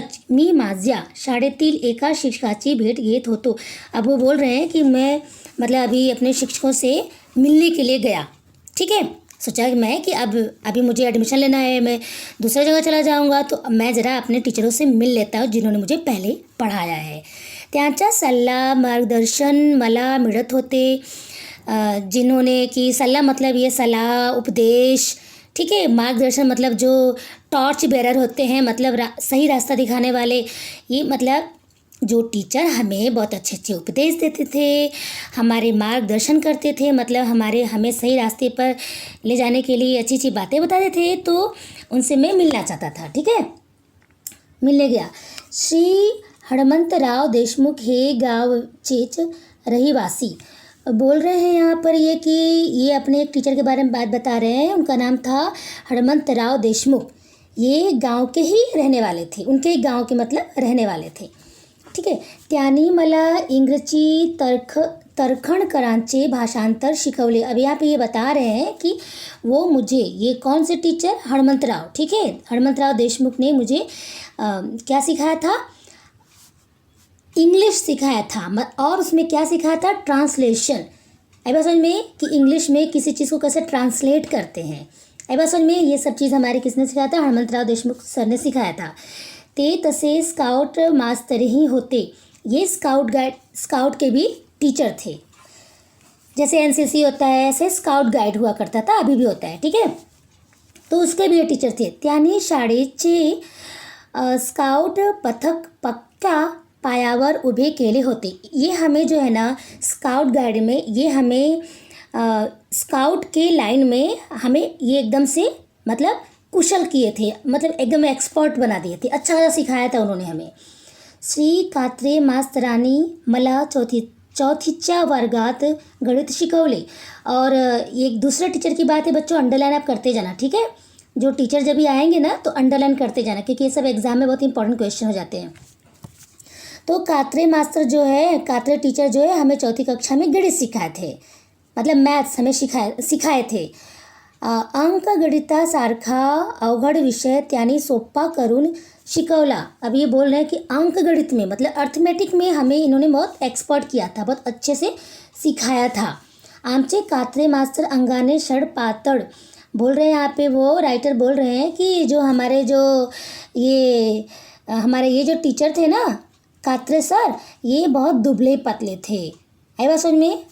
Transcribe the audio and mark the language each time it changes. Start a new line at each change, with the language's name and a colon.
Marathi: मी माझ्या शाळेतील एका शिक्षकाची भेट घेत होतो।
Hindi: अब वो बोल रहे हैं कि मैं मतलब अभी अपने शिक्षकों से मिलने के लिए गया। ठीक है, सोचा कि मैं कि अभी मुझे एडमिशन लेना है, मैं दूसरी जगह चला जाऊंगा, तो मैं ज़रा अपने टीचरों से मिल लेता हूँ जिन्होंने मुझे पहले पढ़ाया है।
Marathi: त्यांचा सल्ला मार्गदर्शन मला मिळत होते।
Hindi: जिन्होंने कि सल्ला मतलब ये सलाह उपदेश, ठीक है, मार्गदर्शन मतलब जो टॉर्च बेरर होते हैं, मतलब सही रास्ता दिखाने वाले। ये मतलब जो टीचर हमें बहुत अच्छे अच्छे उपदेश देते थे, हमारे मार्गदर्शन करते थे, मतलब हमें सही रास्ते पर ले जाने के लिए अच्छी अच्छी बातें बताते थे, तो उनसे मैं मिलना चाहता था। ठीक है, मिलने गया। श्री हणमंतराव देशमुख
Marathi: हे गावचेच रहिवासी।
Hindi: बोल रहे हैं यहाँ पर ये कि ये अपने एक टीचर के बारे में बात बता रहे हैं। उनका नाम था हणमंतराव देशमुख। ये गांव के ही रहने वाले थे, उनके गांव के मतलब रहने वाले थे। ठीक है,
Marathi: त्यांनी मला इंग्रजी तरखणकरांचे भाषांतर शिकवले।
Hindi: अभी आप ये बता रहे हैं कि वो मुझे, ये कौन से टीचर, हणमंतराव, ठीक है, हणमंतराव देशमुख ने मुझे क्या सिखाया था, इंग्लिश सिखाया था, और उसमें क्या सिखाया था, ट्रांसलेशन। आई बात समझ में कि इंग्लिश में किसी चीज़ को कैसे ट्रांसलेट करते हैं। आई बात समझ में, ये सब चीज़ हमारे किसने सिखाया था, हणमंतराव देशमुख सर ने सिखाया था।
Marathi: ते तसे स्काउट मास्टर ही होते।
Hindi: ये स्काउट के भी टीचर थे। जैसे एनसीसी होता है ऐसे स्काउट गाइड हुआ करता था, अभी भी होता है। ठीक है, तो उसके भी ये टीचर थे।
Marathi: त्यांनी शाळेचे स्काउट पथक पक्का पायावर उभे केले होते।
Hindi: ये हमें जो है ना स्काउट गाइड में, ये हमें स्काउट के लाइन में हमें ये एकदम से मतलब कुशल किए थे, मतलब एकदम एक्सपर्ट बना दिए थे, अच्छा खासा सिखाया था उन्होंने हमें।
Marathi: श्री कात्रे मास्तरानी मला चौथीच्या वर्गात गणित शिकवले।
Hindi: और एक दूसरे टीचर की बात है बच्चों, अंडरलाइन आप करते जाना। ठीक है, जो टीचर जब भी आएंगे ना तो अंडरलाइन करते जाना, क्योंकि ये सब एग्जाम में बहुत इंपॉर्टेंट क्वेश्चन हो जाते हैं। तो कात्रे टीचर जो है हमें चौथी कक्षा में गणित सिखाए थे, मतलब मैथ्स हमें सिखाए थे।
Marathi: अंकगणितासारखा अवघड विषय त्यांनी सोपा करून शिकवला।
Hindi: अब ये बोल रहे हैं कि अंकगणित में मतलब अर्थमेटिक में हमें इन्होंने बहुत एक्सपर्ट किया था, बहुत अच्छे से सिखाया था।
Marathi: आमचे कात्रे मास्तर अंगाने सडपातळ
Hindi: बोल रहे हैं यहाँ पे, वो राइटर बोल रहे हैं कि जो हमारे जो ये हमारे ये जो टीचर थे ना, कात्रे सर, ये बहुत दुबले पतले थे। आई बात समझ में?